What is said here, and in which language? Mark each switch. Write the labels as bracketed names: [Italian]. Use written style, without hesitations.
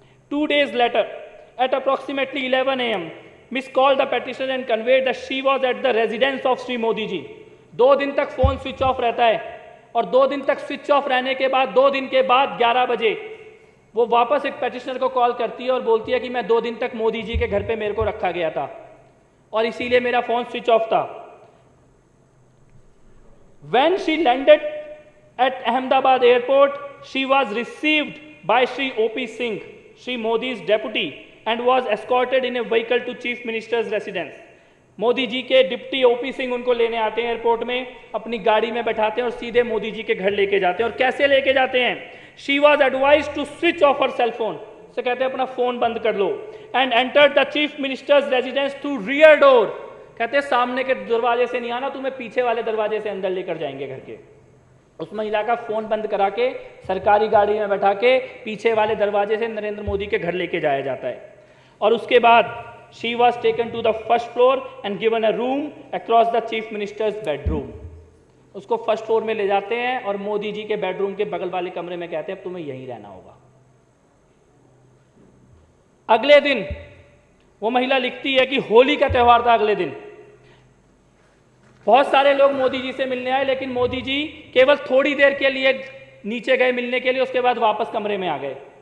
[English] 2 days later at approximately 11 a.m. Miss called the petitioner and conveyed that she was at the residence of Sri Modi ji. [Hindi] 2 दिन तक phone switch off रहता है, और 2 दिन तक switch off रहने के बाद 2 दिन के बाद 11 बजे वो वापस एक पेटिशनर को कॉल करती है और बोलती है कि मैं 2 दिन तक मोदी जी के घर पे मेरे को रखा गया था और इसीलिए मेरा फोन स्विच ऑफ था। [English] When she landed at Ahmedabad airport, she was received by Sri O.P. Singh, Sri Modi's deputy, and was escorted in a vehicle to Chief Minister's residence. [Hindi] Modi ji के डिप्टी O.P. सिंह उनको लेने आते हैं airport में, अपनी गाड़ी में बैठाते हैं और सीधे मोदी जी के घर लेके जाते हैं। और कैसे लेके जाते हैं? [English] She was advised to switch off her cell phone. [Hindi] से कहते हैं अपना फोन बंद कर लो। [English] And entered the Chief Minister's residence through rear door. [Hindi] कहते हैं सामने के दरवाजे से नहीं आना, तुम्हें पीछे वाले दरवाजे से अंदर लेकर जाएंगे घर के। उस महिला का फोन बंद करा के सरकारी गाड़ी में बैठा के पीछे वाले दरवाजे से नरेंद्र मोदी के घर लेके जाया जाता है। और उसके बाद [English] she was taken to the first floor and given a room across the chief minister's bedroom. [Hindi] उसको फर्स्ट फ्लोर में ले जाते हैं और मोदी जी के बेडरूम के बगल वाले कमरे में कहते हैं अब तुम्हें यहीं रहना होगा। अगले दिन वो महिला लिखती है कि होली का त्योहार था अगले दिन। बहुत सारे लोग मोदी जी से मिलने आए, लेकिन मोदी जी केवल थोड़ी देर के लिए नीचे गए मिलने के लिए, उसके बाद वापस कमरे में आ गए।